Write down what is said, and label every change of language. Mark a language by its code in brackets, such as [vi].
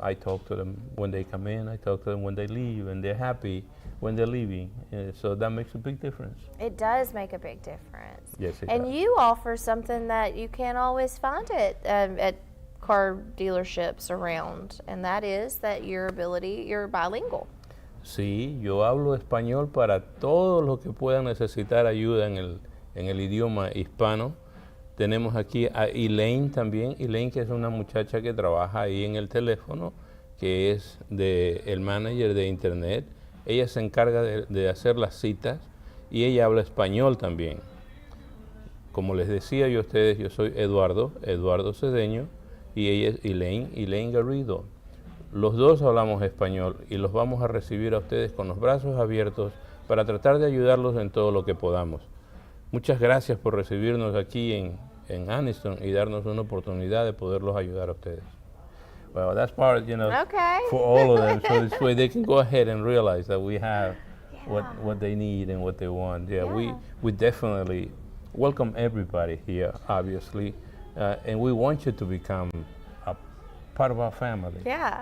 [en] I talk to them when they come in, I talk to them when they leave, and they're happy when they're leaving. So that makes a big difference. It does make a big difference. Yes, it and does. You offer something that you can't always find at car dealerships around, and that is that you're bilingual. [es] Sí, yo hablo español para todos los que puedan necesitar ayuda en en el idioma hispano. Tenemos aquí a Elaine también, Elaine, que es una muchacha que trabaja ahí en el teléfono, que es el manager de internet. Ella se encarga de hacer las citas y ella habla español también. Como les decía yo a ustedes, yo soy Eduardo Cedeño, y ella es Elaine Garrido. Los dos hablamos español y los vamos a recibir a ustedes con los brazos abiertos para tratar de ayudarlos en todo lo que podamos. Muchas gracias por recibirnos aquí en Anniston y darnos una oportunidad de poderlos ayudar a ustedes. [en] Well, that's part, Okay. for all of them, so this way they can go ahead and realize that we have what they need and what they want. Yeah. We definitely welcome everybody here, obviously, and we want you to become a part of our family. Yeah.